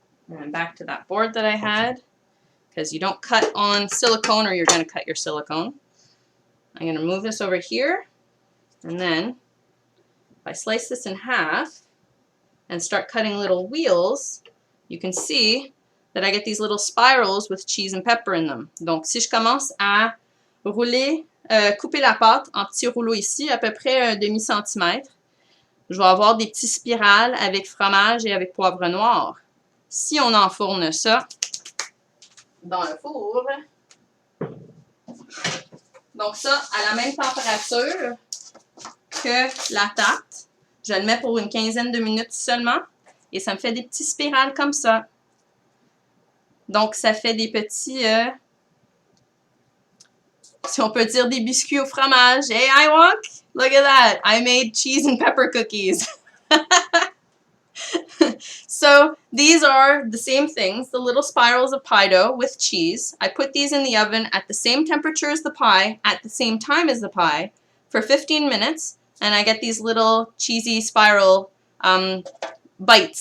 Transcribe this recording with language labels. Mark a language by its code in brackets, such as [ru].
[en] And back to that board that I had, because you don't cut on silicone or you're going to cut your silicone. I'm going to move this over here, and then if I slice this in half and start cutting little wheels, you can see that I get these little spirals with cheese and pepper in them. [fr] Donc, si je commence à rouler, couper la pâte en petits rouleaux ici, à peu près un demi-centimètre, je vais avoir des petits spirales avec fromage et avec poivre noir. Si on enfourne ça dans le four, donc ça, à la même température que la tarte, je le mets pour une quinzaine de minutes seulement et ça me fait des petits spirales comme ça. Donc, ça fait des petits, si on peut dire des biscuits au fromage. [en] Hey, I walk! Look at that! I made cheese and pepper cookies. So, these are the same things, the little spirals of pie dough with cheese. I put these in the oven at the same temperature as the pie, at the same time as the pie, for 15 minutes, and I get these little cheesy spiral bites.